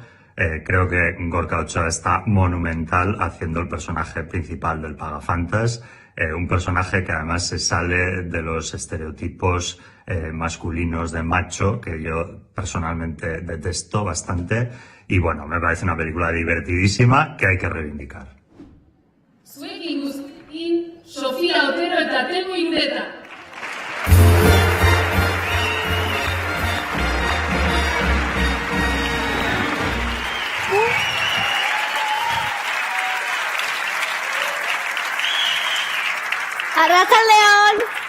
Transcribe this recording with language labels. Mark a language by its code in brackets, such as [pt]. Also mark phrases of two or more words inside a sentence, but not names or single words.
[es] Creo que Gorka Ochoa está monumental haciendo el personaje principal del Pagafantas, un personaje que además se sale de los estereotipos masculinos de macho, que yo personalmente detesto bastante. Y bueno, me parece una película divertidísima que hay que reivindicar. [eu] Zuekin guztiekin, Sofia Otero eta Temu Indeta. Arratsaldeon!